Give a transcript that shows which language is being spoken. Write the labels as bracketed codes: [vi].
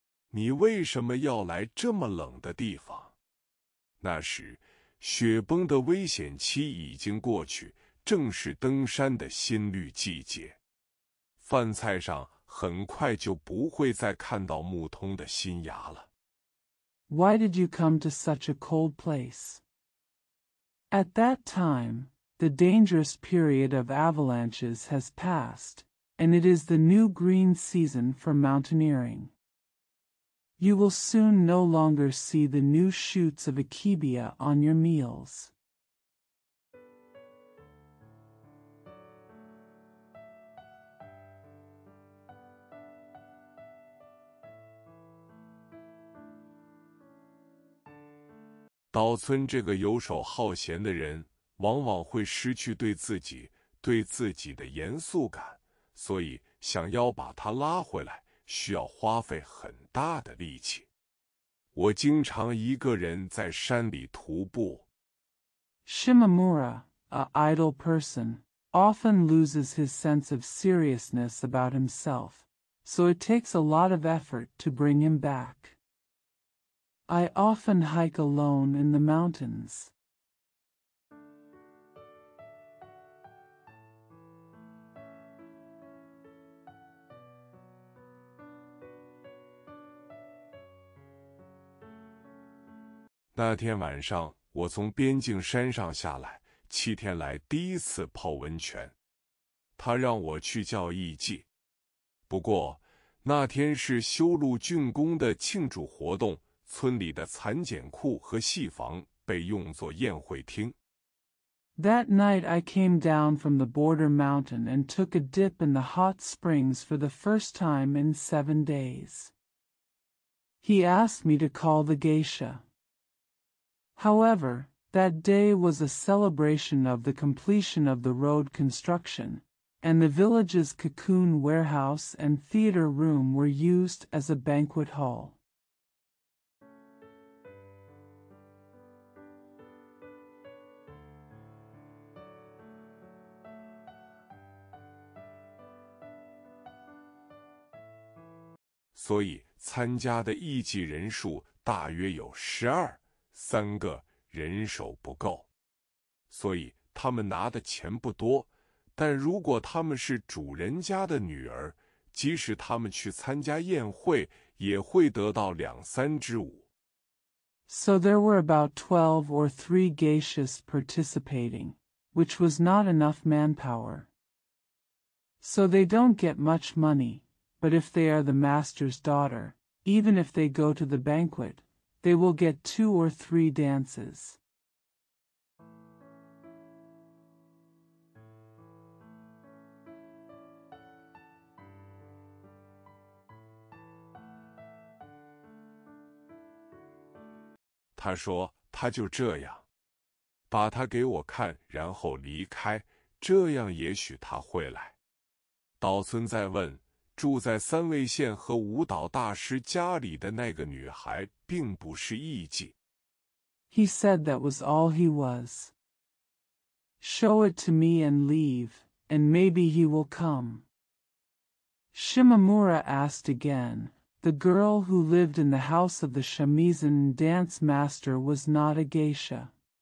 [zh] 你为什么要来这么冷的地方？那时，雪崩的危险期已经过去，正是登山的新绿季节。饭菜上很快就不会再看到木通的新芽了。 [en] Why did you come to such a cold place? At that time, the dangerous period of avalanches has passed, and it is the new green season for mountaineering. You will soon no longer see the new shoots of akebia on your meals. [zh] 岛村这个游手好闲的人，往往会失去对自己的严肃感，所以想要把他拉回来，需要花费很大的力气。我经常一个人在山里徒步。 [en] Shimamura, a idle person, often loses his sense of seriousness about himself, so it takes a lot of effort to bring him back. I often hike alone in the mountains. [zh] 那天晚上，我从边境山上下来，7天来第一次泡温泉。他让我去叫艺妓，不过那天是修路竣工的庆祝活动，村里的蚕茧库和戏房被用作宴会厅。 [en] That night I came down from the border mountain and took a dip in the hot springs for the first time in 7 days. He asked me to call the geisha. However, that day was a celebration of the completion of the road construction, and the village's cocoon warehouse and theater room were used as a banquet hall. [zh] 所以参加的艺妓人数大约有3个，人手不够。所以他们拿的钱不多，但如果他们是主人家的女儿，即使他们去参加宴会，也会得到2-3支舞。 [en] So there were about 12 or 3 geishas participating, which was not enough manpower. So they don't get much money, but if they are the master's daughter, even if they go to the banquet, they will get 2 or 3 dances. [zh] 他说他就这样，把他给我看，然后离开，这样也许他会来。岛村再问，住在三味线和舞蹈大师家里的那个女孩并不是艺妓。 [en] He said that was all he was. Show it to me and leave, and maybe he will come. Shimamura asked again. The girl who lived in the house of the shamisen dance master was not a geisha.